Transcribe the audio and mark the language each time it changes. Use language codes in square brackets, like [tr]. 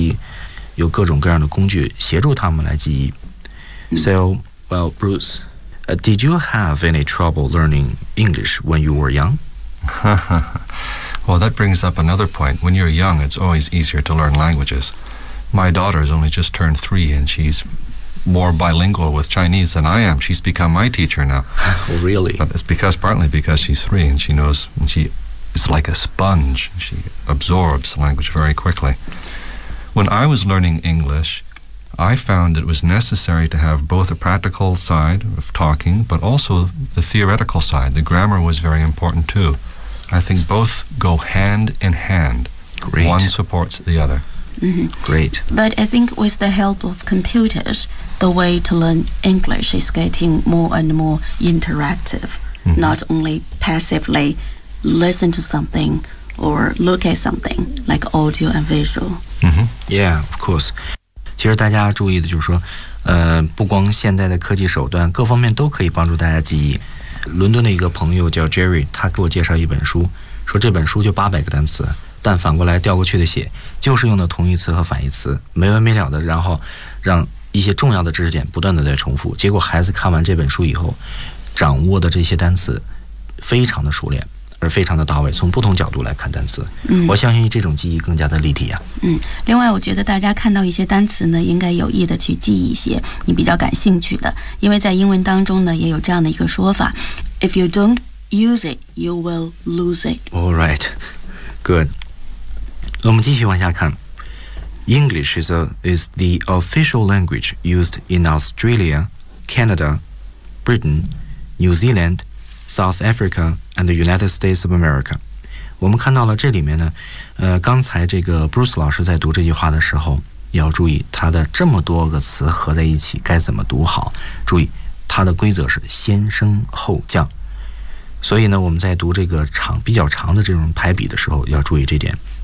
[zh] 啊，真的，现在的同学学习手段是越来越丰富了，有复读机，有各种各样的工具协助他们来记忆。 [en] So, well, Bruce, did you have any trouble learning English when you were young? Well, that brings up another point. When you're young, it's always easier to learn languages. My daughter has only just turned 3, and she's more bilingual with Chinese than I am. She's become my teacher now. Really? But it's because, partly because she's 3, and she knows, and she is like a sponge. She absorbs language very quickly. When I was learning English, I found it was necessary to have both a practical side of talking, but also the theoretical side. The grammar was very important, too. I think both go hand in hand. Great. One supports the other. Mm-hmm. Great. But I think with the help of computers, the way to learn English is getting more and more interactive, mm-hmm. not only passively listen to something or look at something like audio and visual. Mm-hmm. Yeah, of course. [zh] 其实大家注意的就是说，不光现代的科技手段，各方面都可以帮助大家记忆。伦敦的一个朋友叫 Jerry， 他给我介绍一本书，说这本书就800个单词，但反过来调过去的写，就是用的同义词和反义词，没完没了的，然后让一些重要的知识点不断的在重复。结果孩子看完这本书以后，掌握的这些单词非常的熟练，而非常的到位，从不同角度来看单词，嗯，我相信这种记忆更加的立体呀。嗯，另外我觉得大家看到一些单词呢，应该有意的去记一些你比较感兴趣的，因为在英文当中呢，也有这样的一个说法 ： [en] If you don't use it, you will lose it. All right, good. [zh] 我们继续往下看。 [en] English is the official language used in Australia, Canada, Britain, New Zealand. South Africa and the United States of America. [zh] 我们看到了这里面呢，刚才这个 Bruce 老师在读这句话的时候，要注意他的这么多个词合在一起该怎么读好。注意，它的规则是先升后降。所以呢，我们在读这个长比较长的这种排比的时候，要注意这点。